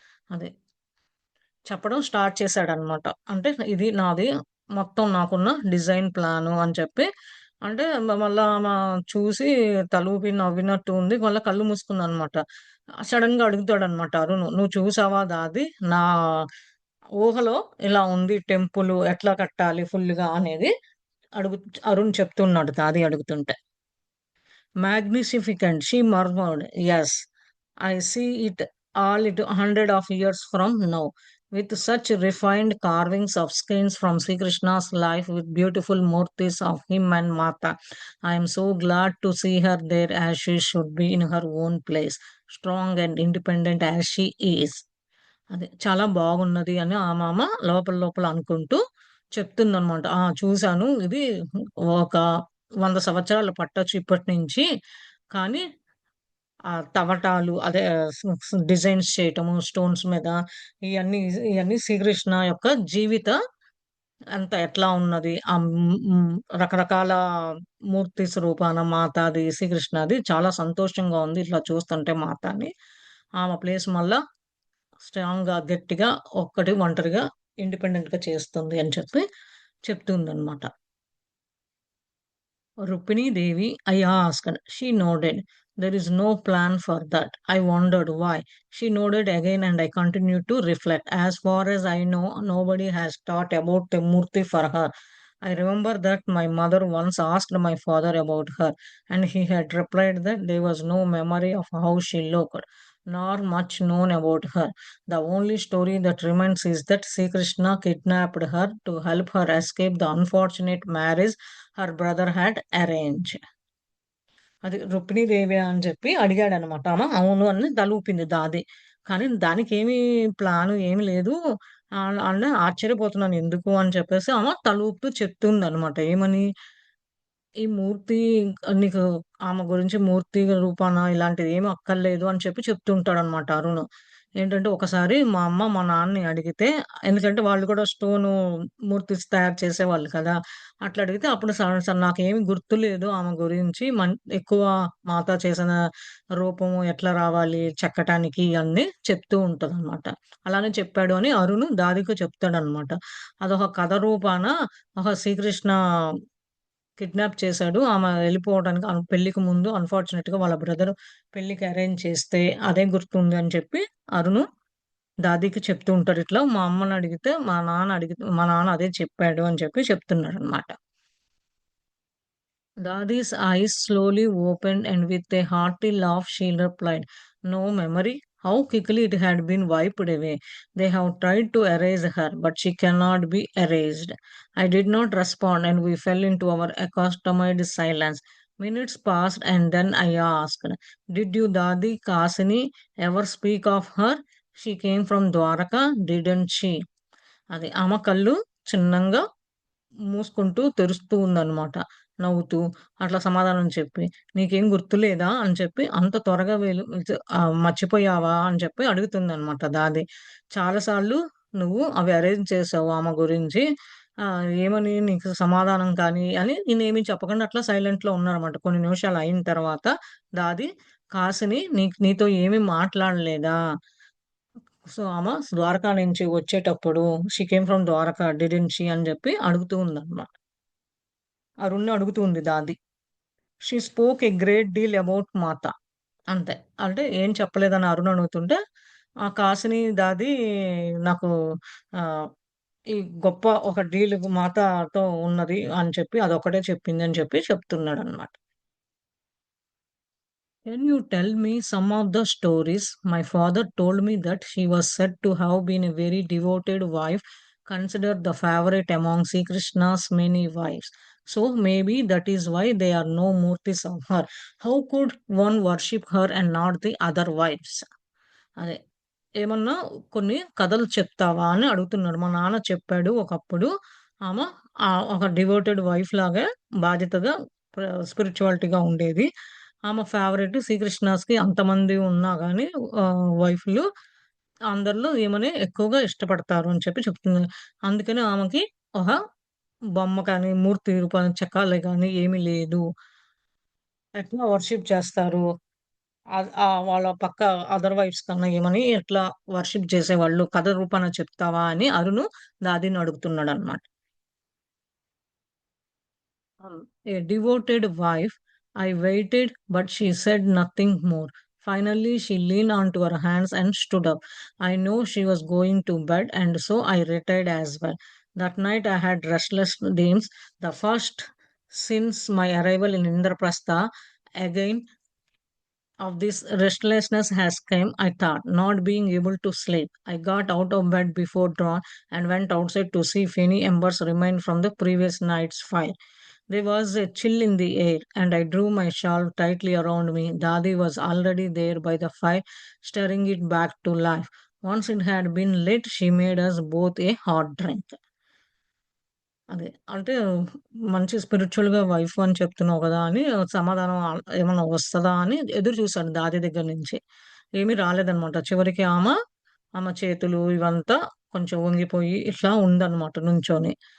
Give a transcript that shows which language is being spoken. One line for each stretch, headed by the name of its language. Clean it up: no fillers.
Telugu: అదే చెప్పడం స్టార్ట్ చేశాడనమాట. అంటే ఇది నాది మొత్తం నాకున్న డిజైన్ ప్లాను అని చెప్పి అంటే మళ్ళా ఆమె చూసి తలూపి నవ్వినట్టు ఉంది. మళ్ళా కళ్ళు మూసుకుందనమాట. సడెన్‌గా అడుగుతాడనమాట అరుణ్. "నువ్వు చూసావా దాది? నా ఊహలో ఇలా ఉంది టెంపులు ఎట్లా కట్టాలి ఫుల్లుగా" అనేది అడుగు అరుణ్ చెప్తున్నాడు దాది అడుగుతుంటే.
English: Magnificent, she murmured. Yes, I see it all it 100 of years from now, with such refined carvings of scenes from Sri Krishna's life with beautiful murtis of him and Mata. I am so glad to see her there as she should be in her own place, strong and independent as she is.
Telugu: అదే చాలా బాగున్నది అని ఆ మామ లోపల లోపల అనుకుంటూ చెప్తుందనమాట. ఆ! చూసాను. ఇది ఒక 100 సంవత్సరాలు పట్టొచ్చు ఇప్పటి నుంచి. కానీ తవటాలు అదే స్ స్ డిజైన్స్ చేయటము స్టోన్స్ మీద ఇయన్నీ ఇయన్నీ శ్రీకృష్ణ యొక్క జీవిత అంతా ఎట్లా ఉన్నది. రకరకాల మూర్తి స్వరూపాన మాతాది, శ్రీకృష్ణది చాలా సంతోషంగా ఉంది ఇట్లా చూస్తుంటే మాత అని. ఆమె ప్లేస్ మళ్ళా స్ట్రాంగ్‌గా, గట్టిగా ఒంటరిగా ఇండిపెండెంట్‌గా చేస్తుంది అని చెప్పి చెప్తుందనమాట.
English: Rukmini Devi, I asked. She nodded. There is no plan for that. I wondered why. She nodded again and I continued to reflect. As far as I know, nobody has thought about a Murti for her. I remember that my mother once asked my father about her, and he had replied that there was no memory of how she looked, nor much known about her. The only story that remains is that Sri Krishna kidnapped her to help her escape the unfortunate marriage her brother had arranged.
Telugu: అది రుక్మిణీదేవి అని చెప్పి అడిగాడనమాట. ఆమ అవును అని తలూపింది దాది. కానీ దానికేమీ plan ఏమి లేదు. అంటే ఆశ్చర్యపోతున్నాను ఎందుకు అని చెప్పేసి ఆమ తలూపుతూ చెప్తుందనమాట. ఏమని? ఈ మూర్తి నీకు ఆమె గురించి మూర్తి రూపాన ఇలాంటిదేమి అక్కర్లేదు అని చెప్పి చెప్తుంటాడనమాట అరుణ్. ఏంటంటే ఒకసారి మా అమ్మ, మా నాన్నని అడిగితే ఎందుకంటే వాళ్ళు కూడా స్టోను మూర్తిస్ తయారు చేసేవాళ్ళు కదా! అట్లా అడిగితే అప్పుడు నాకేమి గుర్తులేదు ఆమె గురించి. ఎక్కువ మాత చేసిన రూపము ఎట్లా రావాలి చెక్కటానికి ఇయన్నీ చెప్తూ ఉంటదనమాట. అలానే చెప్పాడు అని అరుణ్ దాదికి చెప్తాడనమాట. అదొక కథ రూపాన ఒక శ్రీకృష్ణ కిడ్నాప్ చేశాడు. ఆమె వెళ్ళిపోవడానికి పెళ్ళికి ముందు అన్‌ఫార్చునేట్‌గా వాళ్ళ బ్రదర్ పెళ్ళికి అరేంజ్ చేస్తే అదే గుర్తుంది అని చెప్పి అరుణు దాదీకి చెప్తూ ఉంటాడు. ఇట్లా మా అమ్మని అడిగితే మా నాన్న అదే చెప్పాడు అని చెప్పి చెప్తున్నాడనమాట.
English: Dadi's eyes slowly opened, and with a hearty laugh, she replied, "No memory? How quickly it had been wiped away. They have tried to erase her, but she cannot be erased." I did not respond, and we fell into our accustomed silence. Minutes passed, and then I asked, "Did you, Dadi Kasini, ever speak of her? She came from Dwaraka, didn't she?"
Telugu: అది ఆమె కళ్ళు చిన్నంగా మూసుకుంటూ, తెరుస్తూ ఉందనమాట. నవ్వుతూ, అట్లా సమాధానం చెప్పి, "నీకేం గుర్తులేదా?" అని చెప్పి, "అంత త్వరగా మర్చిపోయావా?" అని చెప్పి అడుగుతుందనమాట దాది. "చాలా సార్లు నువ్వు అవి అరేంజ్ చేసావు ఆమె గురించి. ఏమని నీకు సమాధానం కానీ" అని నేనేమి చెప్పకుండా అట్లా సైలెంట్‌లో ఉన్నాననమాట. కొన్ని నిమిషాలు అయిన తర్వాత దాది, "కాసిని నీతో ఏమి మాట్లాడలేదా? సో, ఆమె ద్వారకా నుంచి వచ్చేటప్పుడు
English: 'she came from Dwarka didn't she'
Telugu: అని జెప్పి అడుగుతూ ఉందనమాట. అరుణ్‌ని అడుగుతూ ఉంది దాది.
English: She spoke a great deal about Mata.
Telugu: అంతే. అంటే ఏం చెప్పలేదని అరుణ్ అడుగుతుంటే, ఆ కాసిని దాది నాకు ఆహ్, ఈ గొప్ప ఒక డీల్ మాతతో ఉన్నది అని చెప్పి అదొక్కటే చెప్పింది అని చెప్పి చెప్తున్నాడనమాట.
English: Can you tell me some of the stories? My father told me that she was said to have been a very devoted wife, considered the favorite among Sri Krishna's many wives. So maybe that is why there are no murtis of her. How could one worship her and not the other wives?
Telugu: అదే. ఏమన్నా కొన్ని కథలు చెప్తావా అని అడుగుతున్నాడు. మా నాన్న చెప్పాడు ఒకప్పుడు ఆమె ఒక డివోటెడ్ వైఫ్ లాగా బాధ్యతగా స్పిరిచువాలిటీగా ఉండేది. ఆమె ఫేవరెట్ శ్రీకృష్ణాస్‌కి అంతమంది ఉన్నా గాని వైఫ్‌లు అందరిలో ఈమెనే ఎక్కువగా ఇష్టపడతారు అని చెప్పి చెప్తుంది. అందుకని ఆమెకి ఒక బొమ్మ కానీ, మూర్తి రూపాన్ని చెక్కాలి గాని ఏమీ లేదు. ఎట్లా వర్షిప్ చేస్తారు? వాళ్ళ పక్క అదర్ వైఫ్స్ కన్నా ఏమని ఎట్లా వర్షిప్ చేసేవాళ్ళు కథ రూపాన చెప్తావా అని అరుణు దాదీని అడుగుతున్నాడనమాట.
English: A devoted wife. I waited, but she said nothing more. Finally, she leaned onto her hands and stood up. I know she was going to bed, and so I retired as well. That night, I had restless dreams, the first since my arrival in Indraprastha. Again, of this restlessness has come, I thought, not being able to sleep. I got out of bed before dawn and went outside to see if any embers remained from the previous night's fire. There was a chill in the air, and I drew my shawl tightly around me. Dadi was already there by the fire, stirring it back to life. Once it had been lit, she made us both a hot drink.
Telugu: అదే. అంటే మంచి స్పిరిచ్యువల్‌గా wife అని చెప్తున్నావు గదా! అని సమాధానం ఏమన్నా వస్తదా అని ఎదురు చూసాను దాది దగ్గర నుంచి. ఏమీ రాలేదనమాట. చివరికి ఆమె చేతులు ఇవంతా కొంచెం వంగిపోయి ఇట్లా ఉందనమాట నుంచొని.